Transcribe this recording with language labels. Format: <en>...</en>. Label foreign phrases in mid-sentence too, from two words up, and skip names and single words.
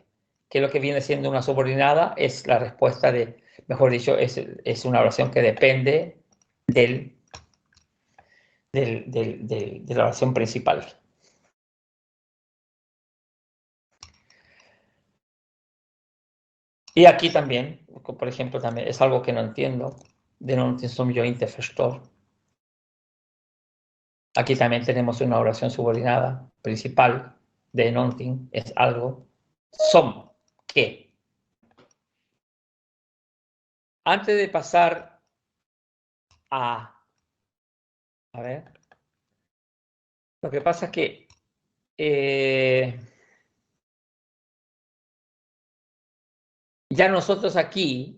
<es>Que lo que viene siendo una subordinada es la respuesta de, mejor dicho, es una oración que depende de la oración principal. Y aquí también, por ejemplo, también es algo que no entiendo.</es> <sv>De någonting som jag inte förstår.</sv> <es>Aquí también tenemos una oración subordinada principal de någonting, es algo. Som, que. Antes de pasar a ver, lo que pasa es que ya nosotros aquí</es>